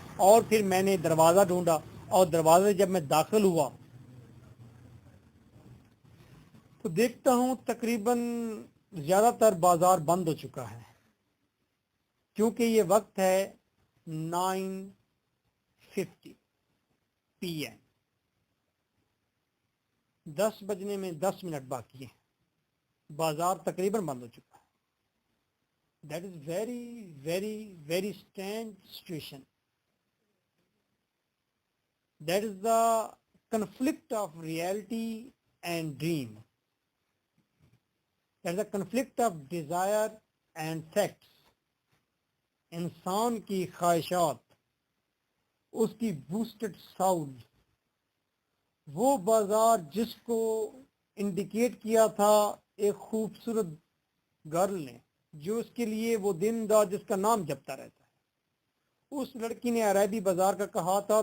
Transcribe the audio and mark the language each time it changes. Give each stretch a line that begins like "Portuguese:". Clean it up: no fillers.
Hindi: और फिर मैंने दरवाज़ा ढूंढा और दरवाजे जब मैं दाखिल हुआ तो देखता हूँ तकरीबन ज़्यादातर बाज़ार बंद हो चुका है, क्योंकि ये वक्त है 9:50 PM, 10 बजने में 10 मिनट बाकी है, बाजार तकरीबन बंद हो चुका है।
English: That is very very very strange situation. That is the conflict of reality and dream. That is the conflict of desire and facts.
Hindi: इंसान की ख्वाहिशात, उसकी बूस्टेड साउंड, वो बाजार जिसको इंडिकेट किया था एक खूबसूरत गर्ल ने, जो उसके लिए वो दिन रात जिसका नाम जपता रहता है, उस लड़की ने अरैबी बाजार का कहा था।